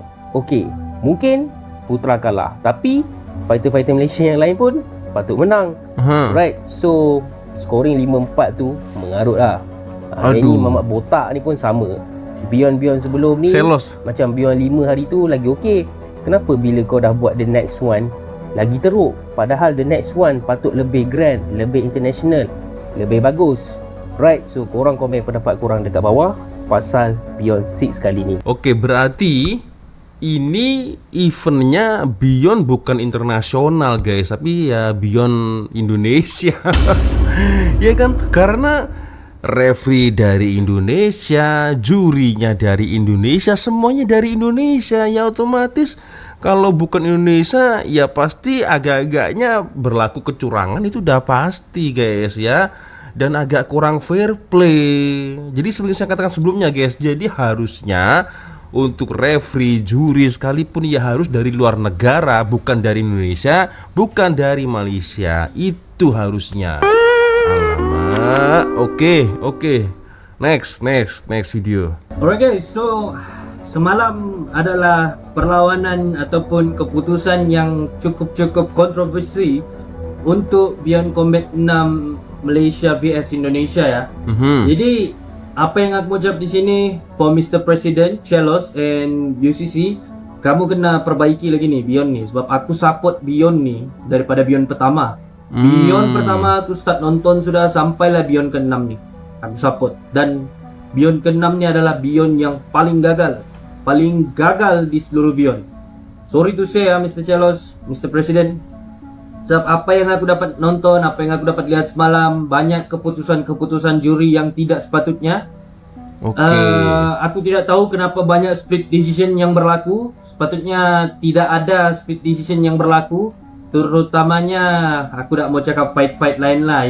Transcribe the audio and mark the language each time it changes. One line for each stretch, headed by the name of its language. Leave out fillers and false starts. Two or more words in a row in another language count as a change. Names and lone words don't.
Malay: Okey, mungkin Putra kalah, tapi fighter-fighter Malaysia yang lain pun patut menang.
English: Right, so scoring
Malay: 5-4 tu mengarut lah. Ini Mamat Botak ni pun sama. Beyond sebelum ni Selos. Macam Beyond 5 hari tu lagi okey. Kenapa bila kau dah buat
English: the next one
Malay: lagi teruk? Padahal
English: the next one
Malay: patut lebih grand, lebih international, lebih bagus.
English: Right, so
Malay: korang komen pendapat korang dekat bawah pasal Beyond 6 kali ni. Okey, berarti ini eventnya Beyond bukan internasional guys, tapi ya Beyond Indonesia. Ya kan, karena referee dari Indonesia, jurinya dari Indonesia, semuanya dari Indonesia. Ya otomatis kalau bukan Indonesia ya pasti agak-agaknya berlaku kecurangan, itu udah pasti guys ya. Dan agak kurang
English: fair play.
Malay: Jadi seperti saya katakan sebelumnya guys, jadi harusnya untuk referee, juri sekalipun ya harus dari luar negara, bukan dari Indonesia, bukan dari Malaysia. Itu harusnya. Alamak. Oke.
English: Next video. Alright guys, so
Malay: semalam adalah perlawanan ataupun keputusan yang cukup kontroversi untuk Beyond Combat 6 Malaysia vs Indonesia ya. Jadi apa yang aku ucap di sini
English: for Mr. President, Chelos and UCC,
Malay: kamu kena perbaiki lagi nih Beyond nih, sebab aku support Beyond nih daripada Beyond pertama. Beyond pertama aku start nonton sudah sampailah Beyond ke-6 nih. Aku support, dan Beyond ke-6 ni adalah Beyond yang paling gagal di seluruh Beyond.
English: Sorry to say
Malay: ya Mr. Chelos, Mr. President, sebab apa yang aku dapat nonton, apa yang aku dapat lihat semalam, banyak keputusan juri yang tidak sepatutnya. Aku tidak tahu kenapa banyak
English: split decision
Malay: yang berlaku. Sepatutnya tidak ada
English: split decision
Malay: yang berlaku. Terutamanya aku tak mau cakap fight lain lah.